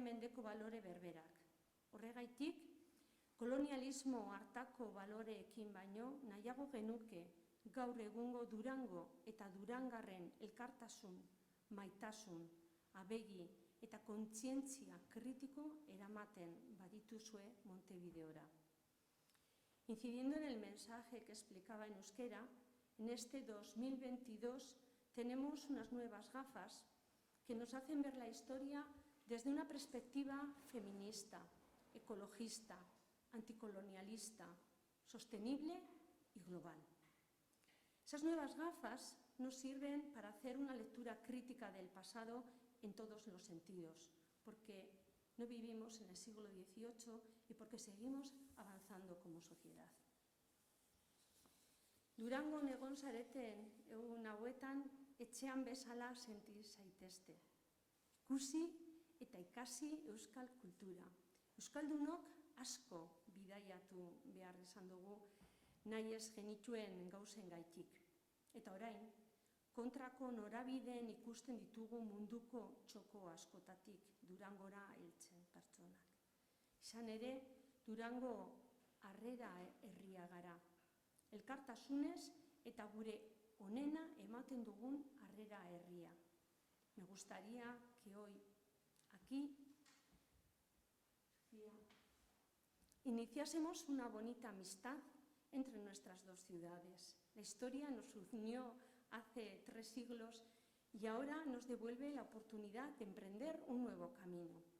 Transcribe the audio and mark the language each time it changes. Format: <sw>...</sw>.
<eu>mendeko balore berberak. Horregaitik, kolonialismo hartako baloreekin baino nahiago genuke gaur egungo Durango eta Durangarren elkartasun, maitasun, abegi eta kontzientzia kritiko eramaten badituzue Montevideora.</eu> <es>Incidiendo en el mensaje que explicaba en euskera, en este 2022 tenemos unas nuevas gafas que nos hacen ver la historia desde una perspectiva feminista, ecologista, anticolonialista, sostenible y global. Esas nuevas gafas nos sirven para hacer una lectura crítica del pasado en todos los sentidos, porque no vivimos en el siglo XVIII y porque seguimos avanzando como sociedad.</es> <eu>Durangon egon zareten egun hauetan etxean bezala senti zaitezte. Ikusi eta ikasi euskal kultura. Euskaldunok asko bidaiatu behar izan dugu nahi ez genituen gauzen gaitik. Eta orain, kontrako norabideen ikusten ditugu munduko txoko askotatik Durangora heltzen pertsonak. Izan ere, Durango harrera herria gara. Elkartasunez eta gure onena ematen dugun harrera herria.</eu> <es>Me gustaría que hoy, aquí, iniciásemos una bonita amistad entre nuestras dos ciudades. La historia nos unió hace 3 siglos y ahora nos devuelve la oportunidad de emprender un nuevo camino.</es>